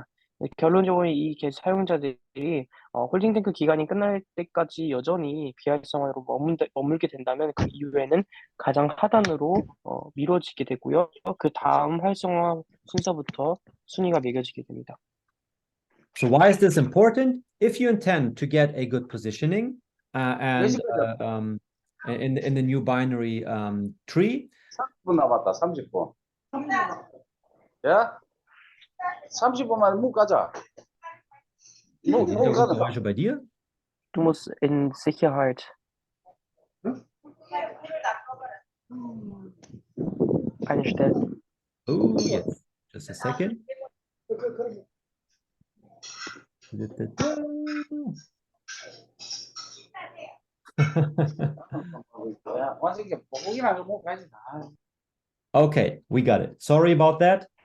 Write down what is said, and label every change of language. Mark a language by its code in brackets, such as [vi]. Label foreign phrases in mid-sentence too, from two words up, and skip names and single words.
[ko] 결론적으로 이 사용자들이 홀딩 탱크 기간이 끝날 때까지 여전히 비활성화로 머물게 된다면 그 이후에는 가장 하단으로 미뤄지게 되고요. 그 다음 활성화 순서부터 순위가 매겨지게 됩니다. [en] So why is this important? If you intend to get a good positioning and in the new binary tree. [ko] 30분 남았다. 30분. 야? 30분만 문 가자. 문 가자. [de] Bei dir? Du musst in Sicherheit. Einstellen. [en] Oh, yes. Just a second. Okay, we got it. Sorry about that.